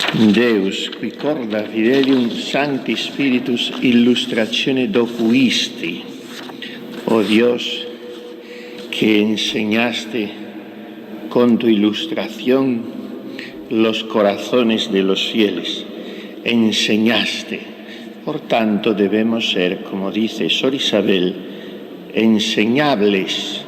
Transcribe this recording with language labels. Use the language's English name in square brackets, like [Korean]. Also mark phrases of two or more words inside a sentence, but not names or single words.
[Latin] Deus, qui corda fidelium sancti spiritus illustratione docuisti. [Spanish] Oh Dios, que enseñaste con tu ilustración los corazones de los fieles. Enseñaste. Por tanto, debemos ser, como dice Sor Isabel, enseñables.